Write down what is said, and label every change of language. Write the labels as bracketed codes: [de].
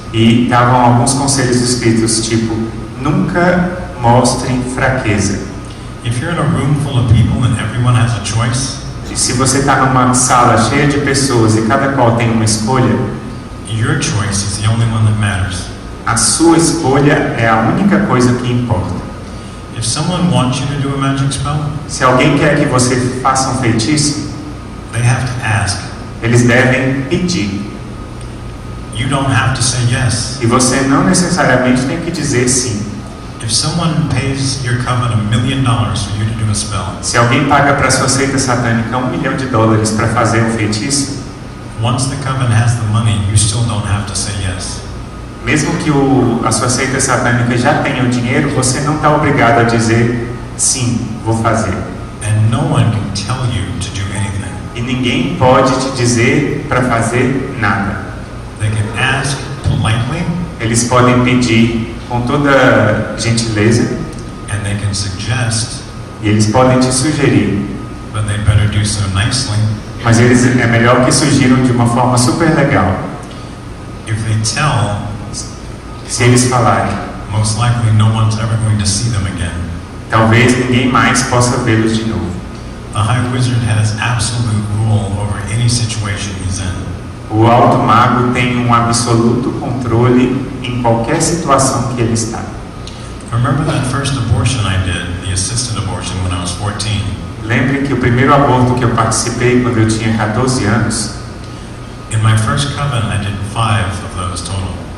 [pt] E estavam alguns conselhos escritos, tipo, nunca mostrem fraqueza. [en] If you're in a room full of people and everyone has a choice, [pt] E se você está numa sala cheia de pessoas e cada qual tem uma escolha, [en] your choice is the only one that matters. [pt] a sua escolha é a única coisa que importa. [en] If someone wants you to do a magic spell, [pt] Se alguém quer que você faça um feitiço, [en] they have to ask. [pt] Eles devem pedir. [en] You don't have to say yes. [pt] E você não necessariamente tem que dizer sim. [en] If someone pays your coven $1 million for you to do a spell, [pt] Se alguém paga para sua seita satânica $1 milhão para fazer um feitiço, [en] once the coven has the money, you still don't have to say yes. [pt] mesmo que a sua seita satânica já tenha o dinheiro, você não está obrigado a dizer sim, vou fazer. [en] And no one can tell you to do anything. [pt] E ninguém pode te dizer para fazer nada. [en] They can ask politely, [pt] Eles podem pedir com toda gentileza [en] and they can suggest, [pt] e eles podem te sugerir, [en] but they better do so nicely. [pt] mas é melhor que sugiram de uma forma super legal. [en] If they tell, [pt] Se eles falarem, [en] most likely no one's ever going to see them again. [pt] talvez ninguém mais possa vê-los de novo. [en] The High Wizard has absolute rule over any situation he's in. [pt] O alto mago tem um absoluto controle em qualquer situação que ele está. [en] Remember that first abortion I did, the assisted abortion, when I was 14? [pt] Lembre que o primeiro aborto que eu participei quando eu tinha 14 anos, [en] In my first coven, I did 5 of those total.